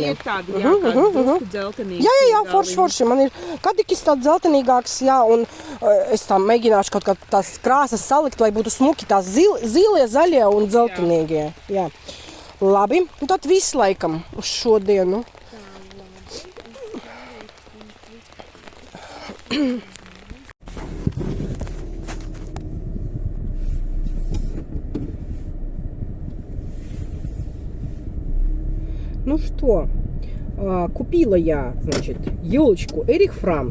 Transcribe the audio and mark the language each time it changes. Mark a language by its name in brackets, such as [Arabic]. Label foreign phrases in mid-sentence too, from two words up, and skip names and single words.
[Latvian] Viņi ir tādi, jā, kādi drusku dzeltenīgi. Jā, forši. Man ir kadikis tāds dzeltenīgāks, jā, un es tā mēģināšu kaut kā tās krāsas salikt, lai būtu smuki tās zilie, zaļie un dzeltenīgie. Jā. Labi, un tad viss laikam uz šodienu. [Russian] Ну что, купила я, значит, елочку Эрих Фрам.